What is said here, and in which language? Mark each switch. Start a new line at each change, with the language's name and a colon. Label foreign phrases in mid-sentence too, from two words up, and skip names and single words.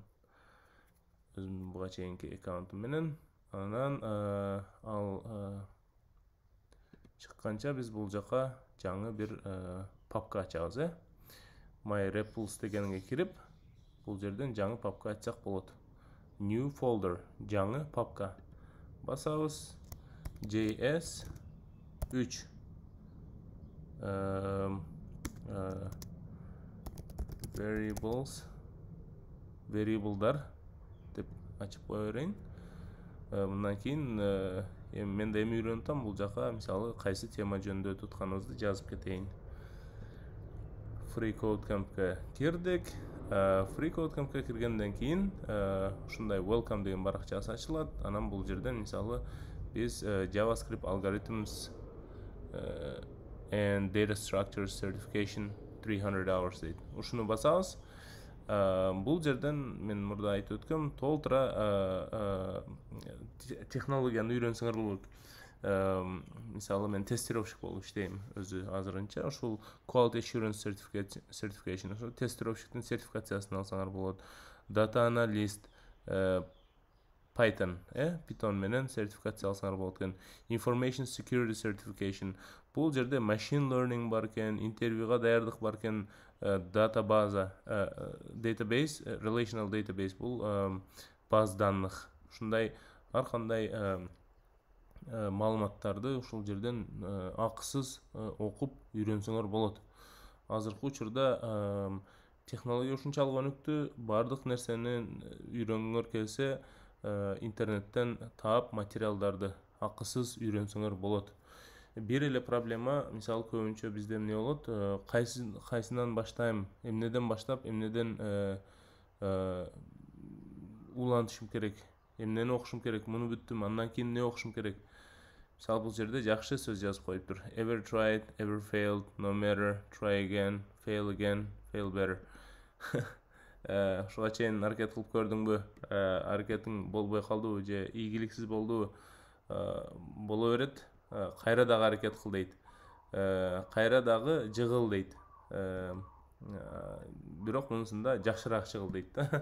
Kyrgyz: Өзүмдүн буга чейинки аккаунтум менен. Анан ал чыкканча биз бул жака жаңы бир папка ачабыз.
English: My Repls
Kyrgyz: дегенге кирип, бул жерден жаңы папка ачсак болот.
English: New folder,
Kyrgyz: жаңы папка. Басабыз. JS3 variable'дар деп ачып кое берейин. Мындан кийин мен да эми үйрөнүп атам, бул жака мисалы кайсы тема жөнүндө тутканыбызды жазып кетейин. freecodecamp.ке кирдик. freecodecamp.ке киргенден кийин ушундай welcome деген баракчасы ачылат. Анан бул жерден мисалы биз
English: JavaScript algorithms and data structures certification 300 hours
Kyrgyz: дейт. Ушуну басабыз. Бул жерден мен мурда айтып өткөм, толтура технологияны үйрөнсөңөр болот. Мисалы мен тестировщик болуп иштейм өзү азырынча.
English: Ушул quality assurance certification,
Kyrgyz: ошо тестировщиктин сертификациясын алсаңар болот.
English: Data analyst,
Kyrgyz: Python менен сертификация алсаңар болот экен.
English: Information security certification.
Kyrgyz: Бул жерде
English: machine learning
Kyrgyz: бар экен, интервьюга даярдык бар экен,
English: database, relational database бул
Russian: баз данных.
Kyrgyz: Ушундай ар кандай маалыматтарды ушул жерден акысыз окуп үйрөнсөңөр болот. Азыркы учурда технология ушунчалык өнүктү, бардык нерсени үйрөнгөнгөр келсе интернеттен таап материалдарды акысыз үйрөнсөңөр болот. Бир эле проблема, мисалы көбүнчө бизде эмне болот? Кайсынан баштайм, эмнеден баштап, эмнеден улантышым керек, эмнени окушум керек, муну бүттүм, андан кийин эмне окушум керек. Мисалы бул жерде жакшы сөз жазып коюптур.
English: Ever tried, ever failed, no matter, try again, fail better.
Kyrgyz: Ушуга чейин аракет кылып көрдүңбү? Аракетиң болбой калдыбы же ийгиликсиз болдубу? Боло берет. Кайра дагы аракет кыл дейт. Кайра дагы жыгыл дейт. Бирок мунусунда жакшыраак жыгыл дейт да.